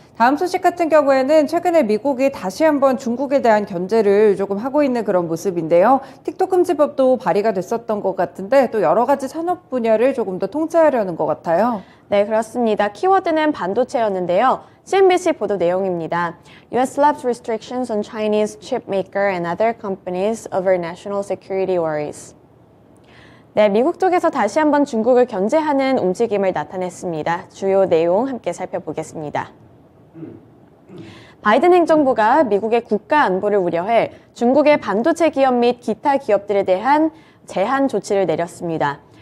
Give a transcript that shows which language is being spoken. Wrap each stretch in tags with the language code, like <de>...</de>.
<ko>다음 소식 같은 경우에는 최근에 미국이 다시 한번 중국에 대한 견제를 조금 하고 있는 그런 모습인데요. 틱톡 금지법도 발의가 됐었던 것 같은데 또 여러 가지 산업 분야를 조금 더 통제하려는 것 같아요. 네, 그렇습니다. 키워드는 반도체였는데요. CNBC 보도 내용입니다.</ko> <en>US slaps restrictions on Chinese chip maker and other companies over national security worries.</en> <ko>네, 미국 쪽에서 다시 한번 중국을 견제하는 움직임을 나타냈습니다. 주요 내용 함께 살펴보겠습니다. 바이든 행정부가 미국의 국가 안보를 우려해 중국의 반도체 기업 및 기타 기업들에 대한 제한 조치를 내렸습니다.</ko>